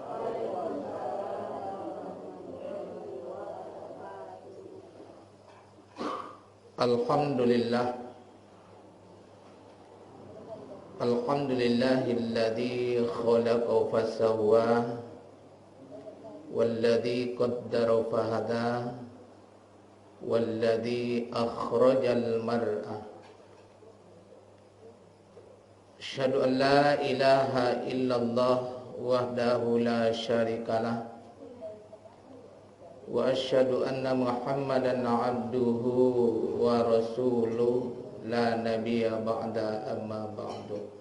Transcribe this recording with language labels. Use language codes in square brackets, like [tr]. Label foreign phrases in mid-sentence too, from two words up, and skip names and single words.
[ar] Alhamdulillah. الحمد لله الذي خلق فسوى والذي قدر فهدى والذي أخرج المرعى. أشهد أن لا إله إلا الله وحده لا شريك له وأشهد أن محمدا عبده ورسوله لا نبي بعده أما بعد.